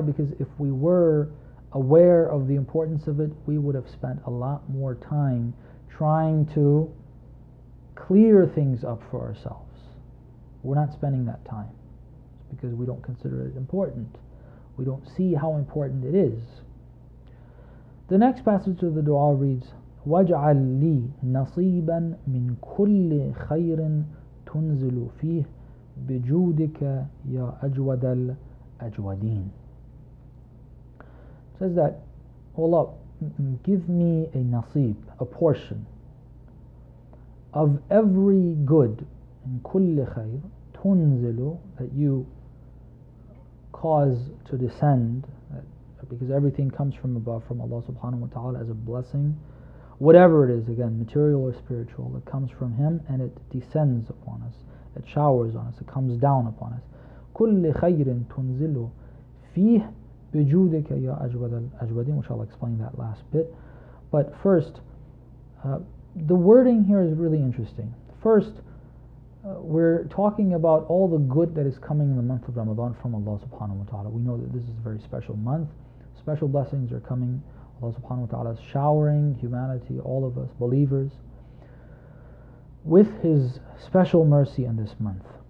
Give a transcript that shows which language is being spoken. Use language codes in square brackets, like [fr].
[en] Because if we were aware of the importance of it, we would have spent a lot more time trying to clear things up for ourselves. We're not spending that time. It's because we don't consider it important. We don't see how important it is. The next passage of the dua reads, [ar] وَاجْعَلْ لِي نَصِيبًا مِنْ كُلِّ خَيْرٍ تُنْزِلُ فِيهِ بِجُودِكَ يَا أَجْوَدَ الْأَجْوَدِينَ. [en] It says that, Allah, give me a nasib, a portion of every good, [ar] in kulli khayr, tunzilu, [en] that you cause to descend, because everything comes from above, from Allah subhanahu wa ta'ala as a blessing, whatever it is, again, material or spiritual, it comes from Him and it descends upon us, it showers on us, it comes down upon us. [ar] كل خير تنزل فيه بجودك يا أجود الأجودين, [en] which I'll explain that last bit. But first, the wording here is really interesting. First, we're talking about all the good that is coming in the month of Ramadan from Allah subhanahu wa ta'ala. We know that this is a very special month. Special blessings are coming. Allah subhanahu wa ta'ala is showering humanity, all of us, believers, with His special mercy in this month.